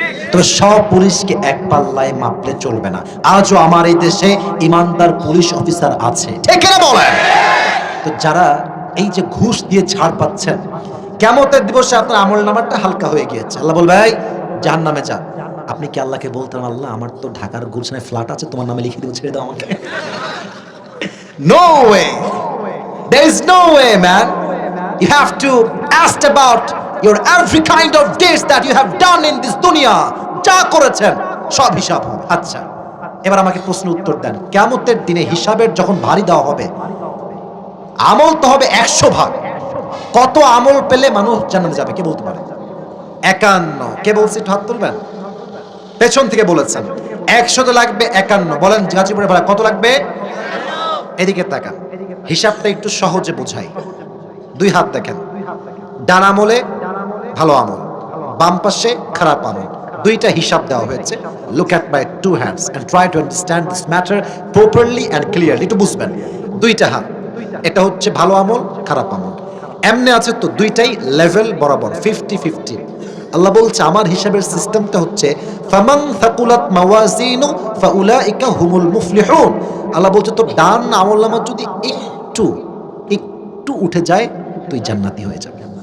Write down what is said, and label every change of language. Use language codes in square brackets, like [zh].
[bn] তবে সব পুলিশকে এক পাল্লায় মাপলে চলবে না। আজও আমার এই দেশে ইমানদার পুলিশ অফিসার আছে, ঠিক কিনা বলেন? তো যারা এই যে ঘুষ দিয়ে ছাড় পাচ্ছেন, কিয়ামতের দিবসে আপনার আমল নামাটা হালকা হয়ে গিয়েছে। আল্লাহ বলবে এই জাহান্নামে যা। আপনি কি আল্লাহকে বলতেন আল্লাহ আমার তো ঢাকার গুলশানে ফ্ল্যাট আছে, তোমার নামে লিখে দিও, ছেড়ে দাও আমাকে? [en] No way. There is no way, man. You have to ask about your every kind of deeds that you have done in this dunya. [bn] যা করেছেন সব হিসাব হবে। আচ্ছা, এবার আমাকে প্রশ্ন উত্তর দেন, কিয়ামতের দিনে হিসাবের যখন ভারী দেওয়া হবে, আমল তো হবে 100 ভাগ। কত আমল পেলে মানুষ জান্নাতে যাবে কে বলতে পারে? 51। কে বলছে একটু হাত তুলবেন? পেছন থেকে বলেছেন 100 তো লাগবে 51। বলেন গাজীপুরে ভাড়া কত লাগবে? এদিকে তাকান, হিসাবটা একটু সহজে বোঝাই। 2 হাত দেখেন, ডান আমলে ভালো আমল, বাম পাশে খারাপ আমল, দুইটা হিসাব দেওয়া হয়েছে। [en] Look at my 2 hands and try to understand this matter properly and clearly। [bn] একটু বুঝবেন, 2টা হাত, এটা হচ্ছে ভালো আমল খারাপ আমল, এমনি আছে তো দুইটাই লেভেল বরাবর 50-50। আল্লাহ বলছে আমার হিসাবের সিস্টেমটা হচ্ছে [ar] ফামান থাকুলাত মাওয়াজিনু ফাউলাইকা হুমুল মুফলিহুন। [bn] আল্লাহ বলছে তো ডান আমলনামা যদি একটু একটু উঠে যায় তুই জান্নাতি হয়ে যাবে।